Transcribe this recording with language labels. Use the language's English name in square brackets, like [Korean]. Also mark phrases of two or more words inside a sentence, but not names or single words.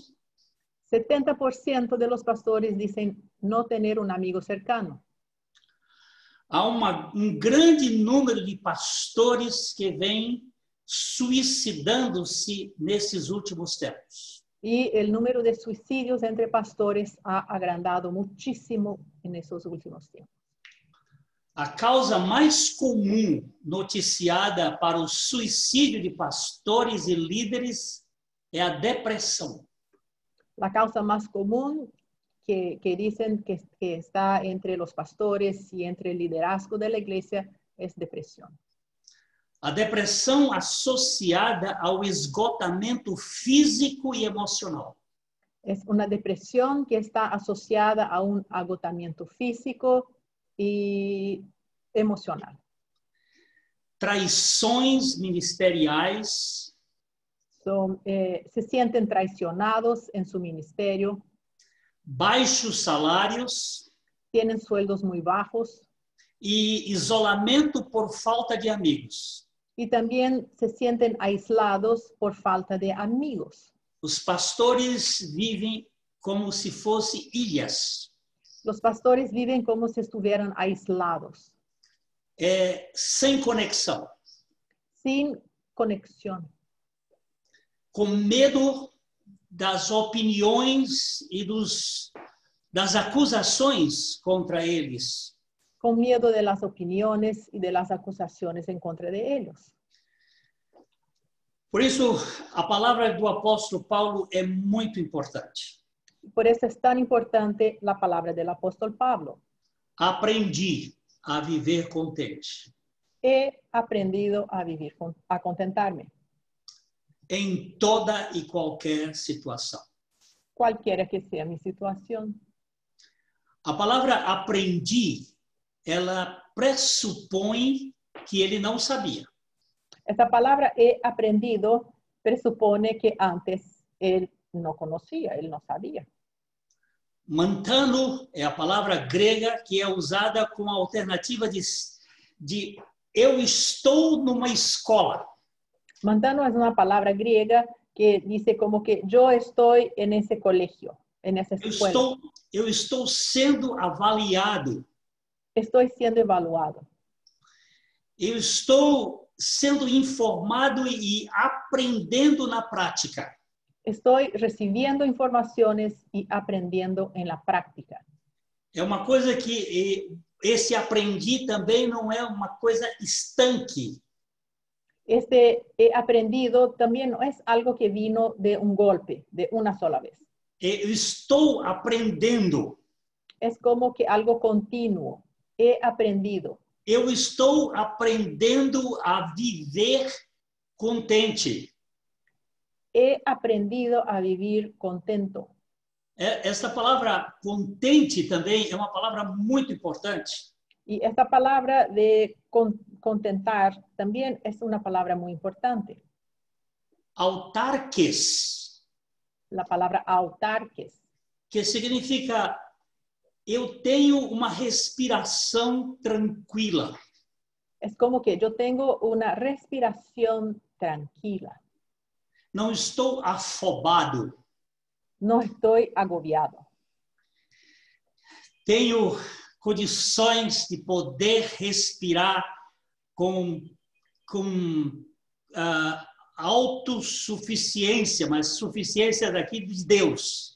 [Spanish] 70% de los pastores dicen no tener un amigo cercano. [Portuguese] Há grande número de pastores que vêm suicidando-se nesses últimos tempos. [Spanish] Y el número de suicidios entre pastores ha agrandado muchísimo en esos últimos tiempos. [Portuguese] A causa mais comum noticiada para o suicídio de pastores e líderes é a depressão. [Spanish] La causa más común que dicen que está entre los pastores y entre el liderazgo de la iglesia es depresión. [Portuguese] A depressão associada ao esgotamento físico e emocional. [Spanish] Es una depresión que está asociada a un agotamiento físico y emocional. [Portuguese] Traições ministeriais. [Spanish] Se sienten traicionados en su ministerio. [Portuguese] Baixos salários. [Spanish] Tienen sueldos muy bajos. [Portuguese] E isolamento por falta de amigos. [Spanish] Y también se sienten aislados por falta de amigos. [Portuguese] Os pastores vivem como se fossem ilhas. [Spanish] Los pastores viven como si estuvieran aislados. [Portuguese] Sem conexão. [Spanish] Sin conexión. [Portuguese] Com medo das opiniões e das acusações contra eles. [Spanish] Con miedo de las opiniones y de las acusaciones en contra de ellos. [Portuguese] Por isso, a palavra do apóstolo Paulo é muito importante. [Spanish] Por eso es tan importante la palabra del apóstol Pablo. [Portuguese] Aprendi a viver contente. [Spanish] He aprendido a contentarme. [Portuguese] Em toda e qualquer situação. [Spanish] Cualquiera que sea mi situación. [Portuguese] A palavra aprendi, ela pressupõe que ele não sabia. [Spanish] Esta palabra he aprendido presupone que antes él no conocía, él no sabía. [Portuguese] Mantano é a palavra grega que é usada como alternativa de eu estou numa escola. [Spanish] Mantano es una palabra griega que dice como que yo estoy en ese colegio, en esa escuela. [Portuguese] Eu estou sendo avaliado. [Spanish] Estoy siendo evaluado. [Portuguese] Eu estou sendo informado e aprendendo na prática. [Spanish] Estoy recibiendo informaciones y aprendiendo en la práctica. [Portuguese] É uma coisa que esse aprendi também não é uma coisa estanque. [Spanish] Este he aprendido también no es algo que vino de un golpe, de una sola vez. [Portuguese] Eu estou aprendendo. [Spanish] Es como que algo continuo. He aprendido. [Portuguese] Eu estou aprendendo a viver contente. [Spanish] He aprendido a vivir contento. [Portuguese] Essa palavra contente também é uma palavra muito importante. [Spanish] Y esta palabra de contentar también es una palabra muy importante. [Portuguese] Autarques. [Spanish] La palabra autarques. [Portuguese] Que significa eu tenho uma respiração tranquila. [Spanish] Es como que yo tengo una respiración tranquila. [Portuguese] Não estou afobado. [Spanish] No estoy agobiado. [Portuguese] Tenho condições de poder respirar com autossuficiência, mas suficiência daqui de Deus.